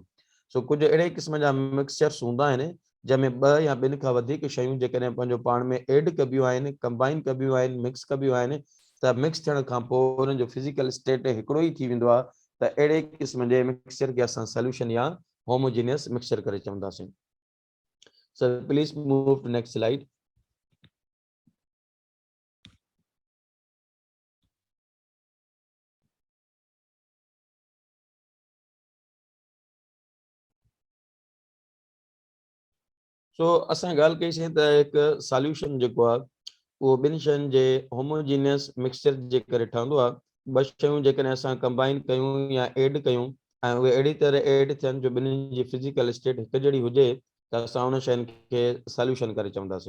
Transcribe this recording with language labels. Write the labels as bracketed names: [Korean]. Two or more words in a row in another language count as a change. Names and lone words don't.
[Sindhi] सो कुझु अहिड़े क़िस्म जा मिक्सचर्स हूंदा आहिनि जंहिंमें ॿ या ॿिनि खां वधीक शयूं जेकॾहिं पंहिंजो पाण में एड कबियूं आहिनि, कंबाइन कबियूं आहिनि, मिक्स कबियूं आहिनि त मिक्स थियण खां पोइ उन्हनि जो [English] फिजिकल स्टेट [Sindhi] हिकिड़ो ई थी वेंदो आहे त अहिड़े क़िस्म जे मिक्सचर खे असां सॉल्यूशन या [English] होमोजिनियस मिक्सचर [Sindhi] करे चवंदासीं। [English] सो प्लीज मूव टू नेक्स्ट स्लाइड। [Sindhi] सो असां ॻाल्हि कईसीं त हिकु सॉल्यूशन जेको आहे उहो ॿिनि शयुनि जे [English] होमोजिनियस मिक्सचर [Sindhi] जे करे ठहंदो आहे। ॿ शयूं जेकॾहिं असां कंबाइन कयूं या एड कयूं ऐं उहे अहिड़ी तरह एड थियनि जो ॿिन्हिनि जी [English] फिजिकल स्टेट [Sindhi] हिकु जहिड़ी हुजे त असां उन शयुनि खे सॉल्यूशन करे चवंदासीं।